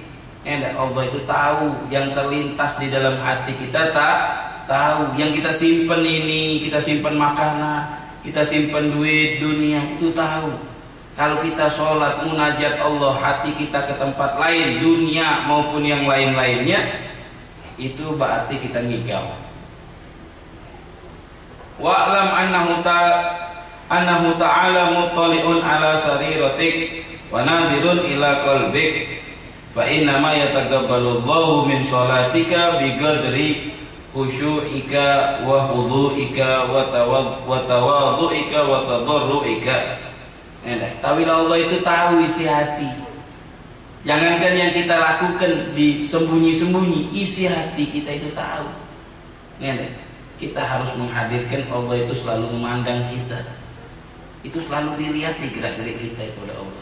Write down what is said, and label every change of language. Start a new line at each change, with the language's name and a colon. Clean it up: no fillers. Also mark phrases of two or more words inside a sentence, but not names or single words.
Indonesian: Allah itu tahu yang terlintas di dalam hati kita, tahu yang kita simpen ini, kita simpen makanan, kita simpen duit dunia, itu tahu. Kalau kita sholat munajat Allah, hati kita ke tempat lain, dunia maupun yang lain-lainnya, itu berarti kita ngigau.
Arabic: واعلم أنه تعالى مطلع على سريرتك وناظر إلى قلبك فإنما يتقبل الله من صلاتك بقدر خشوعك وخضوعك وتواضعك وتضرعك.
Indonesian: Tahuilah Allah itu tahu isi hati. Jangankan yang kita lakukan di sembunyi-sembunyi, isi hati kita itu tahu. Kita harus menghadirkan Allah itu selalu memandang kita. Itu selalu dilihat di gerak-gerik kita itu oleh Allah.